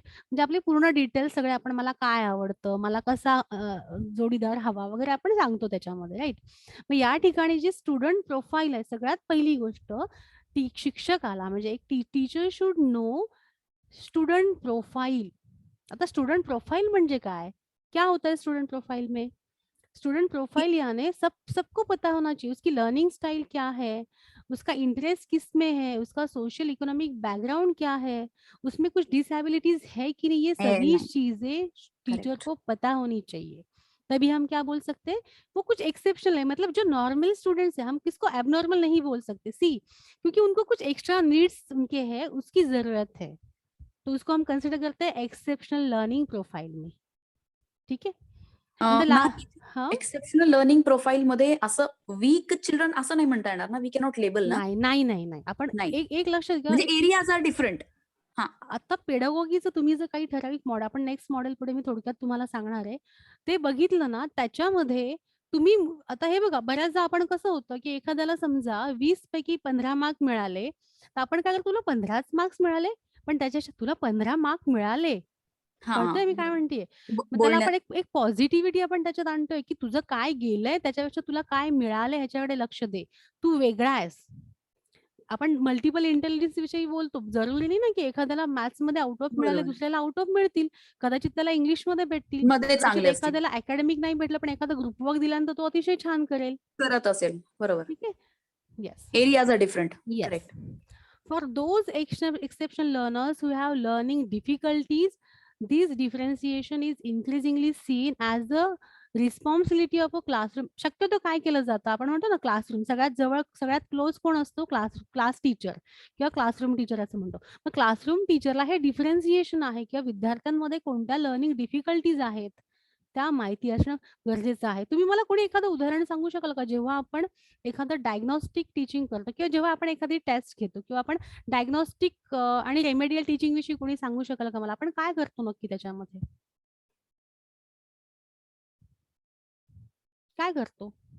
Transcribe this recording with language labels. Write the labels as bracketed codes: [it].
[mr] म्हणजे आपले पूर्ण डिटेल्स सगळे आपण मला काय आवडतं, मला कसा जोडीदार हवा वगैरे आपण सांगतो त्याच्यामध्ये, राईट? मग या ठिकाणी जी स्टुडंट प्रोफाईल आहे, सगळ्यात पहिली गोष्ट शिक्षकाला म्हणजे एक [en] Teacher should know student profile. [mr] आता स्टूडेंट प्रोफाइल म्हणजे काय? [hi] क्या होता है स्टूडेंट प्रोफाइल में? स्टूडेंट प्रोफाइल यानी सबको पता होना चाहिए उसकी लर्निंग स्टाइल क्या है, उसका इंटरेस्ट किस में है, उसका सोशल इकोनॉमिक बैकग्राउंड क्या है, उसमें कुछ डिसेबिलिटीज है कि नहीं, ये सभी नहीं। चीजें टीचर [en] Correct. [hi] को पता होनी चाहिए. तभी हम क्या बोल सकते हैं, वो कुछ एक्सेप्शनल है, मतलब जो नॉर्मल स्टूडेंट्स है हम किसको एबनॉर्मल नहीं बोल सकते, सी, क्योंकि उनको कुछ एक्स्ट्रा नीड्स उनके हैं, उसकी जरूरत है, तो उसको हम कंसिडर करते हैं एक्सेप्शनल लर्निंग प्रोफाइल में. ठीक है. हाँ [mr] एक्सेप्शनल लर्निंग प्रोफाईल मध्ये असं वीक चिल्ड्रन असं नाही म्हणता येणार ना, [en] we cannot label [mr] ना. नाही आपण नाही. एक लक्षात घ्या, [en] म्हणजे areas are different. [mr] आता पेडागॉगीचं तुम्ही जर काही ठराविक मॉडेल, आपण नेक्स्ट मॉडेल पुढे मी थोडक्यात तुम्हाला सांगणार आहे, ते बघितलं ना, त्याच्यामध्ये तुम्ही आता हे बघा, बऱ्याचदा आपण कसं होतं की एखाद्याला समजा 20 पैकी 15 मार्क मिळाले, तर आपण काय करतो, तुला 15च मार्क्स मिळाले, पण त्याच्या तुला 15 मार्क मिळाले, कळतंय मी काय म्हणतेय? मग त्याला आपण एक पॉझिटिव्हिटी आपण त्याच्यात आणतोय की तुझं काय गेलंय त्याच्यापेक्षा तुला काय मिळालंय ह्याच्याकडे लक्ष दे, तू वेगळा आहेस. आपण मल्टिपल इंटेलिजन्स विषयी बोलतो, जरुरी नाही ना की एखाद्याला मॅथ्स मध्ये आउट ऑफ मिळाले, दुसऱ्याला आउट ऑफ मिळतील, कदाचित त्याला इंग्लिश मध्ये भेटतील, कदाचित एखाद्याला अकॅडमिक नाही भेटलं पण एखादा ग्रुप वर्क दिल्यानंतर तो अतिशय छान करत असेल. बरोबर. ठीक आहे. Yes, [en] Areas are different. Yes. For those exceptional learners who have learning difficulties, this differentiation is increasingly seen as the responsibility of a classroom. [mr] शक्यतो काय केलं जातं, आपण म्हणतो ना क्लासरूम, सगळ्यात जवळ सगळ्यात क्लोज कोण असतो, क्लास टीचर किंवा क्लासरूम टीचर असं म्हणतो. मग क्लासरूम टीचरला हे डिफरन्सिएशन आहे किंवा विद्यार्थ्यांमध्ये कोणत्या लर्निंग डिफिकल्टीज आहेत त्या माहिती असणं गरजेचं आहे. तुम्ही मला कोणी एखादं उदाहरण सांगू शकाल का, जेव्हा आपण एखादं डायग्नोस्टिक टीचिंग करतो किंवा जेव्हा आपण एखादी टेस्ट घेतो किंवा आपण डायग्नोस्टिक आणि रेमेडियल टीचिंग विषयी कोणी सांगू शकाल का मला, आपण काय करतो नक्की त्याच्यामध्ये, काय करतो?